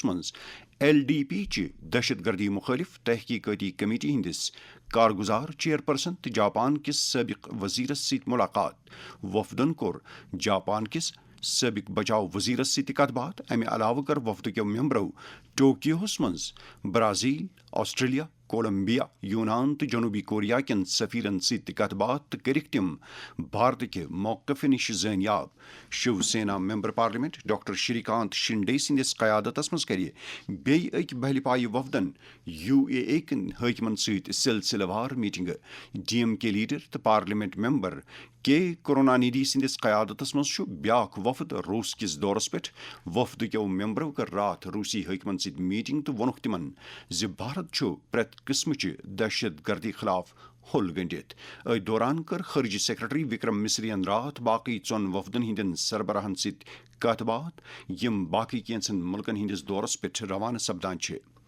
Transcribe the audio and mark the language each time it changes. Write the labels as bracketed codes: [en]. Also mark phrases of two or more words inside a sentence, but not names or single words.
[ks] مز ایل ڈی پی چہ دہشت گردی مخالف تحقیقاتی کمیٹی ہندس کارگزار چیئرپرسن تو جاپان کس سابق وزیرس ست ملاقات وفدن کور جاپان کس سابق بچاؤ وزیرس ست کت بات امہ علاوہ کر وفد کیو ممبرو ٹوکیوس مز برازیل آسٹریلیا کولمبیا یونان تو جنوبی کوریا کین سفیرن ست کت بات تو کرک تم بھارت کے موقف نش زینیاب شیو سینا ممبر پارلیمنٹ ڈاکٹر شری کانت شنڈے سندس قیادتس مز کر بیٚیہِ اکہ بہلہِ پایہ وفدن یو اے اے کن حاکمن ست سلسلہ وار میٹنگ ڈی ایم کے لیڈر تو پارلیمنٹ ممبر کے کروناندھی سندس قیادتس مز بیاکھ وفد روس کس دورس پہ وفد کیو ممبرو کر رات روسی حاکمن ست میٹنگ تو وونک تمن زِ بھارت پرٛٮ۪تھ قسمچہ دہشت گردی خلاف ہوٚل گٔنڈِتھ اتھ دوران کر خارجہ سیکرٹری وکرم مصرین رات باقی ژون وفدن ہندین سربراہن ست کت بات یم باقی کینژن ملکن ہندس دورس پہ روانہ سپدان چھ